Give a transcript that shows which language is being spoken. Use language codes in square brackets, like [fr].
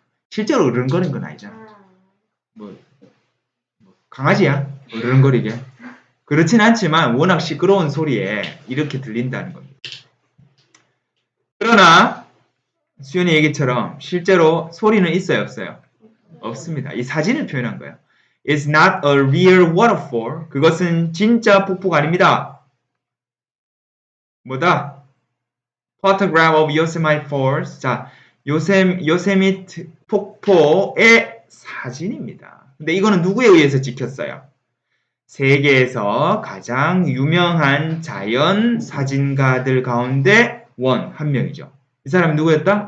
[ko] 실제로 으르렁거리는 건 아니잖아. 뭐 강아지야? 으르렁거리게. 그렇진 않지만 워낙 시끄러운 소리에 이렇게 들린다는 겁니다. 그러나 수연이 얘기처럼 실제로 소리는 있어요, 없어요? 없습니다. 이 사진을 표현한 거예요. [en] It's not a real waterfall. [ko] 그것은 진짜 폭포가 아닙니다. 뭐다? [en] Photograph of Yosemite Falls. [ko] 자, 요세미트 폭포의 사진입니다. 근데 이거는 누구에 의해서 찍혔어요? 세계에서 가장 유명한 자연 사진가들 가운데 한 명이죠. 이 사람이 누구였다?